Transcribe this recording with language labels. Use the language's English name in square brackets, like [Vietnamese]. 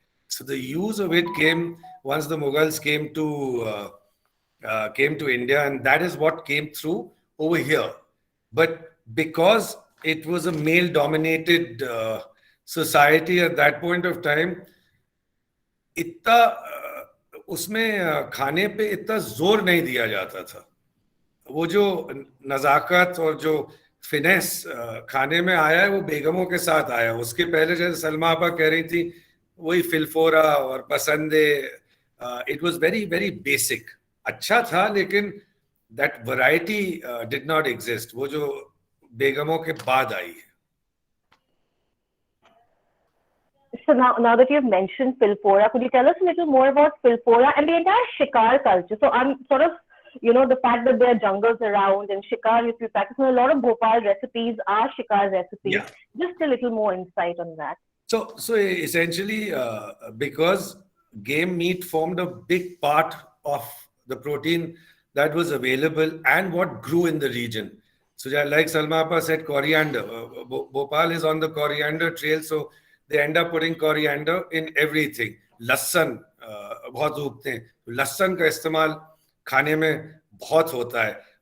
[English] So the use of it came once the Mughals came to India, and that is what came through over here. But because it was a male-dominated society at that point of time, [Hindi] इतना उसमें खाने पे इतना जोर नहीं दिया जाता था. वो जो नज़ाकत और जो फिनेस खाने में आया है, वो बेगमों के साथ आया. उसके पहले जैसे सलमा आपा कह रही थी, वही फिलफोरा और pasande, [English] It was very very basic. [Hindi] अच्छा था, लेकिन [English] That variety did not exist. [Hindi] वो जो बेगमों के बाद आई है. [English] So now that you've mentioned Filpora, could you tell us a little more about Filpora and the entire Shikar culture? So I'm sort of, the fact that there are jungles around and Shikar, if you practice, a lot of Bhopal recipes are Shikar recipes. Yeah. Just a little more insight on that. So essentially, because game meat formed a big part of the protein that was available and what grew in the region. So like Salma Appa said, coriander. Bhopal is on the coriander trail, so they end up putting coriander in everything. [Hindi] लहसुन बहुत उगते हैं. लहसुन का इस्तेमाल खाने में बहुत होता है.